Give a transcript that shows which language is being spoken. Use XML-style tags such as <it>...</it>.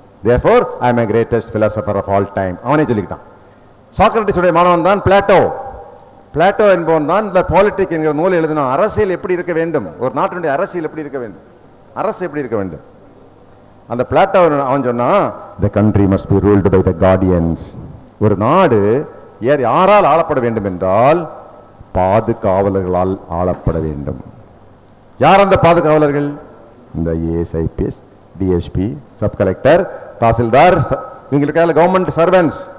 <en>Therefore, I am a greatest philosopher of all time.</en> <ta>அவனே சொல்லிக்கிட்டான். Socrates உடைய மாணவன் தான் பிளாட்டோ. பிளாட்டோ என்பவன் தான் இந்த பாலிட்டிக் என்கிற நூல் எழுதினான். அரசியல் எப்படி இருக்க வேண்டும், ஒரு நாட்டினுடைய அரசியல் எப்படி இருக்க வேண்டும், அரசு எப்படி இருக்க வேண்டும். அந்த பிளாட்டோ அவன் சொன்னான்,</ta> <en>the country must be ruled by the guardians.</en> <ta>ஒரு நாடு யாரால் ஆளப்பட வேண்டும் என்றால் பாதுகாவலர்களால் ஆளப்பட வேண்டும். யார் அந்த பாதுகாவலர்கள்? இந்த as, IPS, DSP, sub collector, tahsildar, இவங்களுக்காக கவர்மெண்ட் சர்வன்ஸ்.</ta>